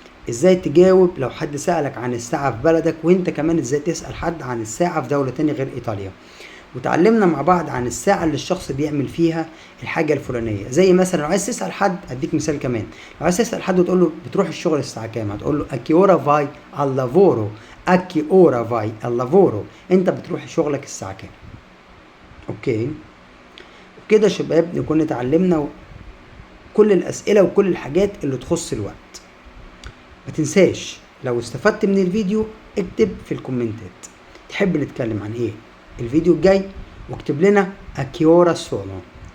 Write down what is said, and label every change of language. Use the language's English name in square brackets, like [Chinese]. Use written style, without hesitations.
[Arabic] ازاي تجاوب لو حد سألك عن الساعة في بلدك وانت كمان ازاي تسأل حد عن الساعة في دولة تانية غير ايطاليا. وتعلمنا مع بعض عن الساعة اللي الشخص بيعمل فيها الحاجة الفلانية. زي مثلا لو عايز تسأل حد اديك مثال كمان. لو عايز تسأل حد وتقول له بتروح الشغل الساعة كام هتقول له [Italian] a che ora vai al lavoro. a che ora vai al lavoro [Arabic] انت بتروح شغلك الساعة كام. اوكي وكده يا شباب نكون اتعلمنا كل الأسئلة وكل الحاجات اللي تخص الوقت. ما تنساش لو استفدت من الفيديو اكتب في الكومنتات تحب نتكلم عن ايه الفيديو الجاي واكتب لنا [Italian] a che ora sono.